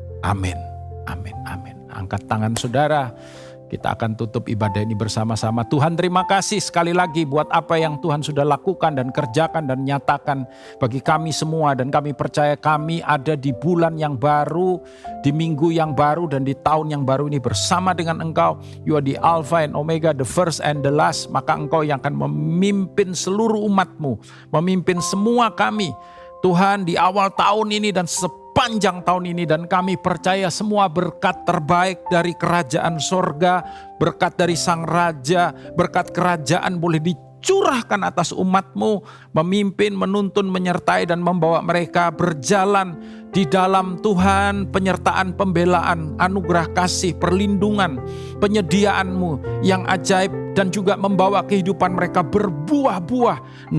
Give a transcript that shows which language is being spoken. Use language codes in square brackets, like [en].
[id] Amin, amin, amin. Angkat tangan saudara, kita akan tutup ibadah ini bersama-sama. Tuhan, terima kasih sekali lagi buat apa yang Tuhan sudah lakukan dan kerjakan dan nyatakan bagi kami semua. Dan kami percaya kami ada di bulan yang baru, di minggu yang baru, dan di tahun yang baru ini bersama dengan Engkau. [en] You are the Alpha and Omega, the first and the last. [id] Maka Engkau yang akan memimpin seluruh umat-Mu, memimpin semua kami, Tuhan, di awal tahun ini dan sepanjang tahun ini. Dan kami percaya semua berkat terbaik dari kerajaan sorga, berkat dari Sang Raja, berkat kerajaan boleh dicurahkan atas umat-Mu, memimpin, menuntun, menyertai dan membawa mereka berjalan di dalam Tuhan, penyertaan, pembelaan, anugerah kasih, perlindungan, penyediaan-Mu yang ajaib, dan juga membawa kehidupan mereka berbuah-buah.